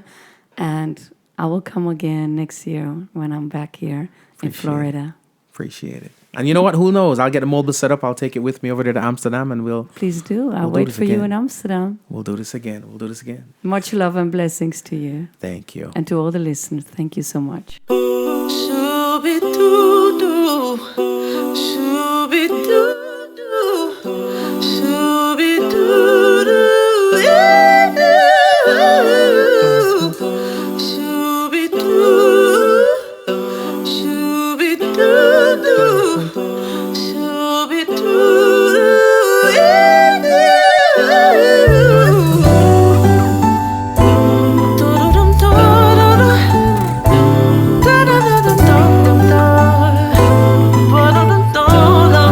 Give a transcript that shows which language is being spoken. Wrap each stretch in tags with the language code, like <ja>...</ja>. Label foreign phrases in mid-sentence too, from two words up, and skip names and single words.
<en>And I will come again next year when I'm back here in Florida. Appreciate it. And you know what? Who knows? I'll get a mobile set up. I'll take it with me over there to Amsterdam, and Please do. I'll we'll do wait this for you again. in Amsterdam. We'll do this again. Much love and blessings to you. Thank you. And to all the listeners, thank you so much. Shoo-be-doo-doo, shoo-be-doo-doo, shoo-be-doo-doo, yeah-doo. Shoo-be-doo, shoo-be-doo-doo, shoo-be-doo-doo, yeah-doo. Do-do-dum-da-da-da. Da da da da da da da. Ba da da da</en>